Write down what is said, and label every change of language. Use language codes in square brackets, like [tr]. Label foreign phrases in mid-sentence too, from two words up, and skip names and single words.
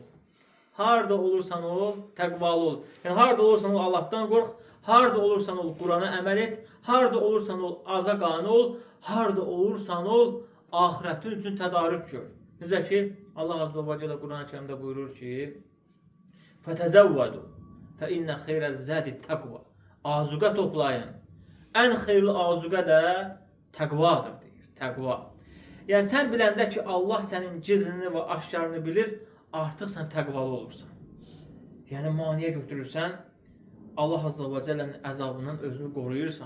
[az] Harada olursan ol, təqvalı ol. Yəni, harada olursan ol, Allahdan qorx. Harada olursan ol, Qurana əməl et. Harada olursan ol, aza qane ol. Harada olursan ol, ahirətin üçün tədarük gör. Necə ki, Allah [ar] عز وجل [az] Quran-ı Kərimdə buyurur ki, [ar] فَتَزَوَّدُوا فَإِنَّ خَيْرَ الزَّادِ التَّقْوَى. [az] Azuqə toplayın. Ən xeyirli azuqə də təqvadır, deyir. Təqva. Yəni, sən biləndə ki, Allah sənin gizlini və aşkarını bilir, artıq sən təqvalı olursan. Yəni, maniyə götürürsən, Allah [ar] عز وجل [az] əzabından özünü qoruyursan.